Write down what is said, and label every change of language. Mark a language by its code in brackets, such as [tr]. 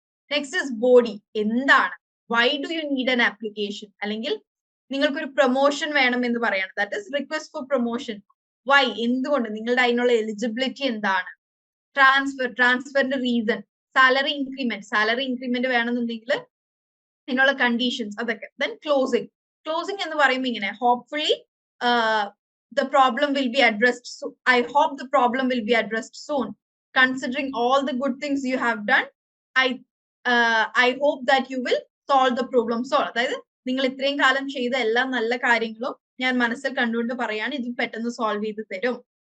[en] next is body, എന്താണ്, why do you need an application, [ml] അല്ലെങ്കിൽ നിങ്ങൾക്കൊരു പ്രൊമോഷൻ വേണം എന്ന് പറയണം, [en] That is request for promotion. [ml] Y, എന്തുകൊണ്ട്, നിങ്ങളുടെ അതിനുള്ള എലിജിബിലിറ്റി എന്താണ്. ട്രാൻസ്ഫറിന്റെ റീസൺ. സാലറി ഇൻക്രിമെന്റ് വേണമെന്നുണ്ടെങ്കിൽ അതിനുള്ള കണ്ടീഷൻസ്, അതൊക്കെ. Then closing. ക്ലോസിംഗ് എന്ന് പറയുമ്പോൾ ഇങ്ങനെ, [en] Hopefully the problem will be addressed soon. I hope the problem will be addressed soon. Considering all the good things you have done, I hope that you will solve the problem soon. [ml] അതായത് നിങ്ങൾ ഇത്രയും കാലം ചെയ്ത എല്ലാ നല്ല കാര്യങ്ങളും ഞാൻ മനസ്സിൽ കണ്ടുകൊണ്ട് പറയാണ്, ഇത് പെട്ടെന്ന് സോൾവ് ചെയ്ത് തരും.